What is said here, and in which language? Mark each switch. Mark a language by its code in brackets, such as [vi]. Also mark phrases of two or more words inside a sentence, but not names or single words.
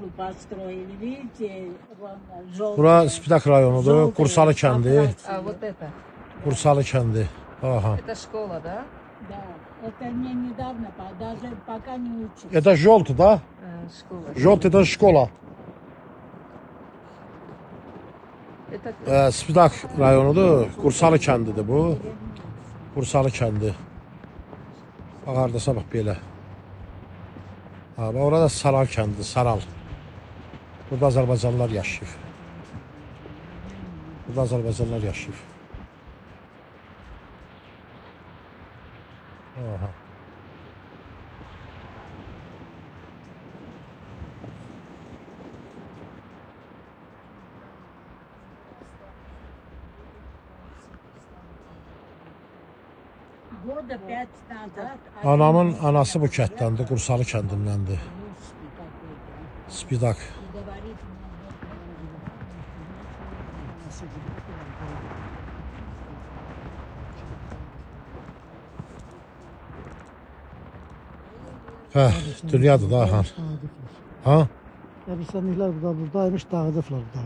[ru] построили, видите, вон желтые. [az] Bura Spitak rayonudur. [ru] Желтые [az] Qursalı kəndi. [ru] покрасили. А вот это. [az] Qursalı kəndi. Aha. [ru] Это школа, да? Да, это мне недавно, даже пока не учусь. Это желтый, да? Школа. Желтый это шкоla. Это [az] Spitak rayonudur. Qursalı kəndidir bu. Qursalı kəndi. Bax hardasa bax belə. Ha, bax orada Saral kəndidir, Saral. Burada Azərbaycanlılar yaşayır. Burada Azərbaycanlılar yaşayır. Aha. [ru] Года 5 назад. [az] Anamın anası bu kətdəndir, Qursalı kəndindəndir. [ru] Русский какой-то. Spidak. И говорит мне, [az] Hə, dünyadır da ha. Ha? Qəbirstanlıqlar buradaymış, dağıdıblar daha.